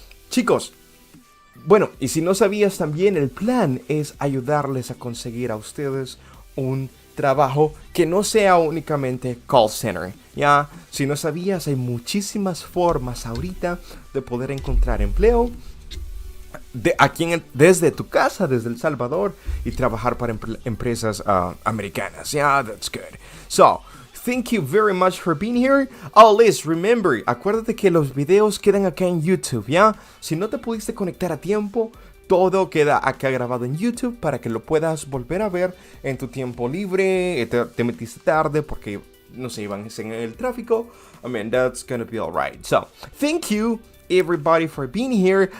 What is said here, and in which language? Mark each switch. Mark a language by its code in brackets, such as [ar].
[es] Chicos, bueno, y si no sabías también, el plan es ayudarles a conseguir a ustedes un trabajo que no sea únicamente call center, ¿ya? Si no sabías, hay muchísimas formas ahorita de poder encontrar empleo desde tu casa, desde El Salvador, y trabajar para empresas americanas. [en] Yeah, that's good. So, thank you very much for being here. [es] Oh, Liz, remember, acuérdate que los videos quedan acá en YouTube, ¿ya? Si no te pudiste conectar a tiempo, todo queda acá grabado en YouTube para que lo puedas volver a ver en tu tiempo libre. Te metiste tarde porque, no sé, iban en el tráfico. [en] I mean, that's gonna be alright. So, thank you everybody for being here.